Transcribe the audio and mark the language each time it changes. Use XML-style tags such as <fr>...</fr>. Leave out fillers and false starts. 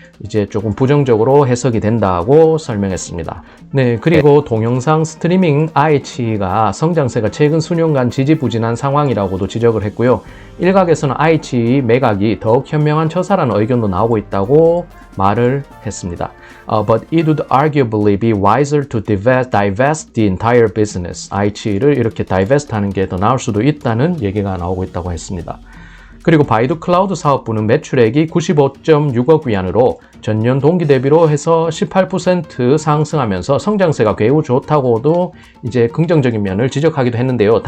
<ko>이제 조금 부정적으로 해석이 된다고 설명했습니다. 네, 그리고 동영상 스트리밍 아이치가 성장세가 최근 수년간 지지부진한 상황이라고도 지적을 했고요. 일각에서는 아이치 매각이 더욱 현명한 처사라는 의견도 나오고 있다고 말을 했습니다.</ko> <en>But it would arguably be wiser to divest the entire business.</en> <ko>아이치를 이렇게 divest 하는 게 더 나을 수도 있다는 얘기가 나오고 있다고 했습니다. 그리고 바이두 클라우드 사업부는 매출액이 95.6억 위안으로 전년 동기 대비로 해서 18% 상승하면서 성장세가 매우 좋다고도 이제 긍정적인 면을 지적하기도 했는데요.</ko>